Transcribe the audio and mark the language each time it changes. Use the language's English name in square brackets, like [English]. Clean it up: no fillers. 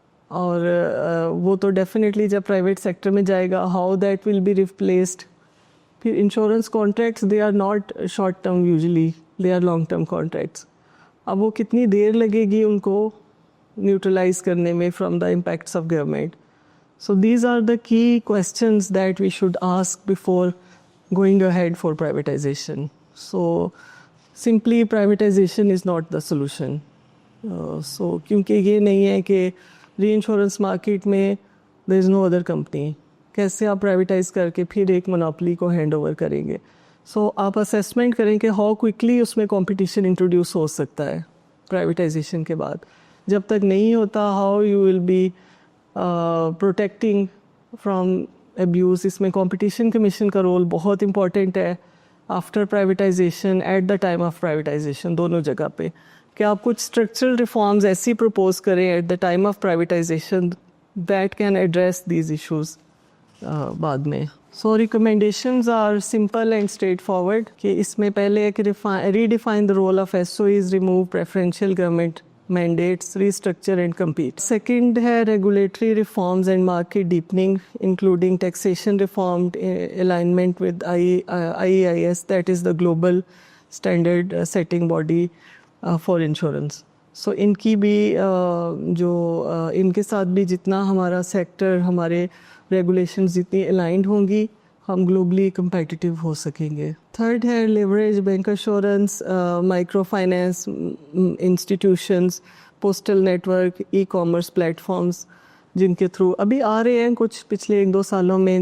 [Hindi] और वो तो डेफिनेटली जब प्राइवेट सेक्टर में जाएगा [English] How that will be replaced. फिर insurance contracts they are not short term, usually they are long term contracts. [Hindi] अब वो कितनी देर लगेगी उनको न्यूट्रलाइज करने में [English] From the impacts of government. So these are the key questions that we should ask before going ahead for privatization. So simply privatization is not the solution. So [Hindi] क्योंकि ये नहीं है कि [English] reinsurance market में there is no other company. [Hindi] कैसे आप privatise करके फिर एक मोनोपोली को हैंड ओवर करेंगे. सो आप असेसमेंट करें कि [English] how quickly [Hindi] उसमें कंपटीशन इंट्रोड्यूस हो सकता है प्राइवेटाइजेशन के बाद. जब तक नहीं होता [English] How you will be protecting from abuse. [Hindi] इसमें कंपटीशन कमीशन का रोल बहुत इंपॉर्टेंट है after privatisation, [English] at the time of privatisation, [Hindi] दोनों जगह पे. कि आप कुछ स्ट्रक्चरल रिफॉर्म्स ऐसी प्रपोज करें [English] at the time of privatisation that can address these issues [Hindi] बाद में. [English] so recommendations are simple and straight forward [Hindi] कि इसमें पहले एक [English] Redefine the role of SOEs, remove preferential government mandates, restructure and compete. Second है regulatory reforms and market deepening, including taxation reform, alignment with IEIS, that is the global standard setting body for insurance. [Hindi] So इनकी भी जो इनके साथ भी जितना हमारा sector, हमारे regulations जितनी aligned होंगी हम ग्लोबली competitive हो सकेंगे. थर्ड है leverage bank assurance, micro finance institutions, postal network, e commerce platforms जिनके थ्रू अभी आ रहे हैं कुछ पिछले 1-2 सालों में.